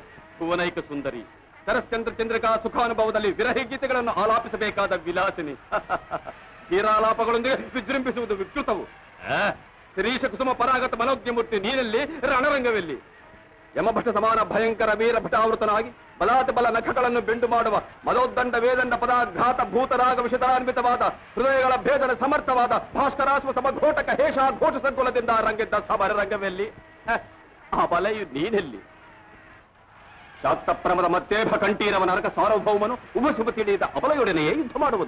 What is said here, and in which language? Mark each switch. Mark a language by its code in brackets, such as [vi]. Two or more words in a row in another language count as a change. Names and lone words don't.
[kn] ಭುವನೈಕ ಸುಂದರಿ ಶರಶ್ಚಂದ್ರ ಚಂದ್ರಿಕಾ ಸುಖಾನುಭವದಲ್ಲಿ ವಿರಹಿ ಗೀತೆಗಳನ್ನು ಆಲಾಪಿಸಬೇಕಾದ ವಿಲಾಸಿನಿ ಹೀರಾಲಾಪಗಳೊಂದಿಗೆ ವಿಜೃಂಭಿಸುವುದು ವಿಕೃತವು. ಶ್ರೀಶ ಕುಸುಮ ಪರಾಗತ ಮನೋಜ್ಞಮೂರ್ತಿ ನೀನಲ್ಲಿ ರಣರಂಗವೆಲ್ಲಿ? ಯಮಭಟ ಸಮಾನ ಭಯಂಕರ ವೀರ ಭಟಾವೃತನಾಗಿ ಬಲಾತ ಬಲ ನಖಗಳನ್ನು ಬೆಂಡು ಮಾಡುವ ಮದೋದ್ದಂಡ ವೇದಂಡ ಪದಾಘಾತ ಭೂತರಾಗ ವಿಷದಾನ್ವಿತವಾದ ಹೃದಯಗಳ ಭೇದನ ಸಮರ್ಥವಾದ ಭಾಸ್ಕರಾಶ್ವ ಸಮಘೋಟಕ ಹೇಷ ಘೋಷ ಸಂಕುಲದಿಂದ ರಂಗಿದ್ದ ಸಮರ ರಂಗವೆಲ್ಲಿ? ಆ ಬಲೆಯು ನೀನೆಲ್ಲಿ? ಶಾಕ್ತಪ್ರಮದ ಮತ್ತೇಭ ಕಂಠೀರವ ನರಕ ಸಾರ್ವಭೌಮನು ಉಪಶುಭ ತಿಳಿದ ಅಬಲೆಯೊಡನೆಯೇ ಯುದ್ಧ ಮಾಡುವುದು.